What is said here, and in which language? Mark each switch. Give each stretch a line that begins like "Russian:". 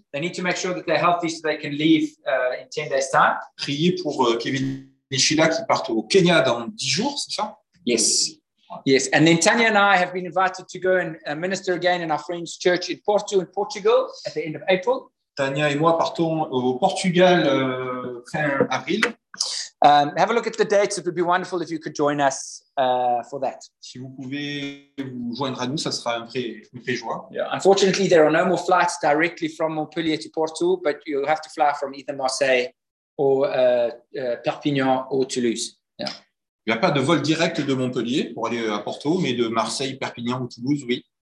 English: They need to make sure that they're healthy so they can leave in 10 days' time.
French: Priez pour Kevin et Sheila qui partent au Kenya dans 10 jours, c'est ça?
English: Yes. Yes, and then Tanya and I have been invited to go and minister again in our friend's church in Porto, in Portugal, at the end of April.
French: Tanya et moi partons au Portugal fin avril.
English: Have a look at the dates. It would be wonderful if you could join us for that.
French: Si vous pouvez vous joindre à nous, ça sera une vraie joie.
English: Yeah. Unfortunately, there are no more flights directly from Montpellier to Porto, but you'll have to fly from either Marseille or Perpignan or Toulouse. Yeah.
French: Il n'y a pas de vol direct de Montpellier pour aller à Porto, mais de Marseille, Perpignan ou Toulouse, oui.